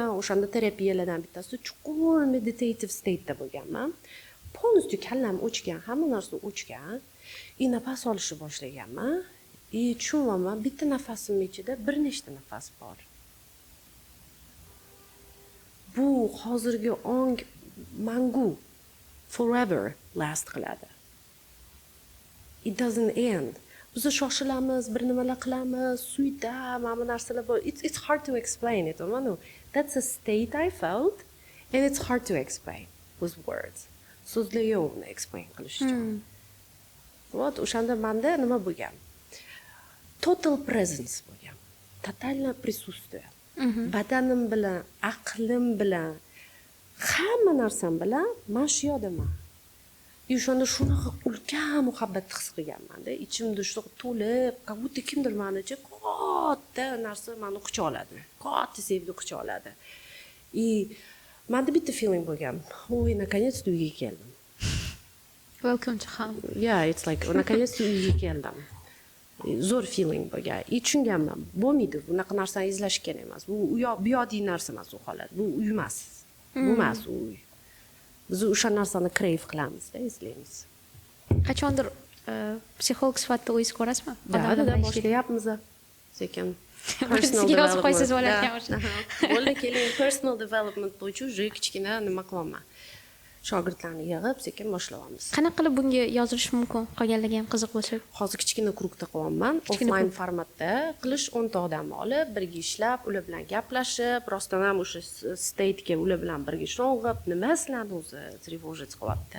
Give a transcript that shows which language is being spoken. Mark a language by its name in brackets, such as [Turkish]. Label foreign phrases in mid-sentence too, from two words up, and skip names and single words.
[Uzbek] O'shanda terapiyalardan bittasi chuqur [English] meditative state'da [Uzbek] bo'lganman. Polностью kallam o'chgan, hamma narsa o'chgan. Nafas olishni boshlaganman. Tushunyapman, bitta nafasim ichida bir nechta nafas bor. Bu hozirgi ong mangu [English] forever last [Uzbek] qiladi. [English] It doesn't end. Biz shoshilamiz, bir nimalar qilamiz, suyda, mana bu narsalar bor. It's hard to explain it. That's a state I felt and it's hard to explain with words. [Uzbek] So'zlar yo'q uni explain qilish uchun. O'shanda menda nima bo'lgan? [English] Total presence [Uzbek] bo'lgan. [Russian] Totalное присутствие. [Uzbek] Badanim bilan, aqlim bilan, hamma narsam bilan men shu yerdaman. O'shanda shunaqa ulkan muhabbat his qilganman-da. Ichimda shunaqa to'lib, [Russian] как будто [Uzbek] kimdir meni katta narsa meni qucha oladi. Katta sevgi qucha oladi. Menda bitta feeling bo'lgan. Oy, наконец-то uyga keldim. [English] Welcome to home. Yeah, it's like, [Uzbek] наконец-то uyga keldim. Zo'r feeling bo'lgan. Tushunganman. Bo'lmaydi, bunaqa narsani izlash kerak emas. Bu bu yodiy narsa emas u holat. Bu uy emas. Bu emas uy. Biz o'sha narsani crave qilamiz-da, izlaymiz. Qachondir psixolog sifatida o'zingiz ko'rasizmi? Odamlar boshlayapmiz. Sekin sizga yozib qo'ysiz bo'larkan o'sha. Bo'ldi, keling, [English] personal development [Uzbek] bo'yicha уже kichkina nima qilaman. Shogirdlarni yig'ib sekin boshlayapmiz. Qanaqa qilib bunga yozilish mumkin? Qolganlarga ham qiziq bo'lsa. Hozir kichkina krugda qilyapman. Offline formatda qilish 10 ta odamni olib, birga ishlab, ular bilan gaplashib, rostdan ham o'sha state'ga ular bilan birga sho'ng'ib, nima sizlarni o'zi trevojit qilyapti.